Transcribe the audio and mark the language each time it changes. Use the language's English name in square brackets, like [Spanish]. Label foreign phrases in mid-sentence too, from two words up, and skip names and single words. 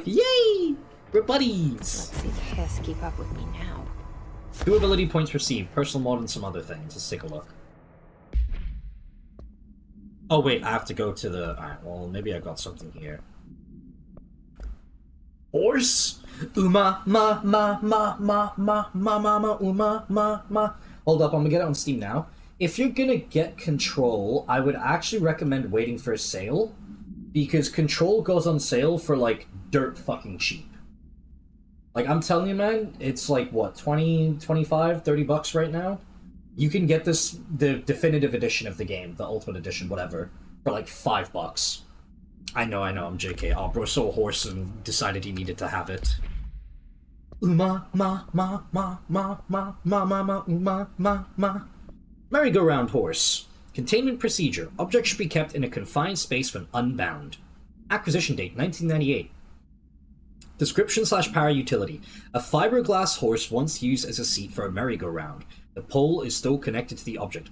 [English] Yay! We're buddies! Let's see the Hiss keep up with me now. 2 ability points received. Personal mod and some other things. Let's take a look. Oh wait, I have to go to the... Alright, well, maybe I got something here. Horse? Uma, ma, ma, ma, ma, ma, ma, ma, ma, uma, ma, ma. Hold up, I'm gonna get it on Steam now. If you're gonna get Control, I would actually recommend waiting for a sale. Because Control goes on sale for, like, dirt fucking cheap. Like, I'm telling you, man, it's like, what, 20, 25, 30 bucks right now? You can get this, the definitive edition of the game, the Ultimate Edition, whatever, for like $5. I know, I'm JK. Oh, bro, so horse and decided he needed to have it. Uma, ma, ma, ma, ma, ma, ma, ma, ma, uma, ma, ma. Merry-go-round horse. Containment procedure. Object should be kept in a confined space when unbound. Acquisition date, 1998. Description / power utility. A fiberglass horse once used as a seat for a merry-go-round. The pole is still connected to the object.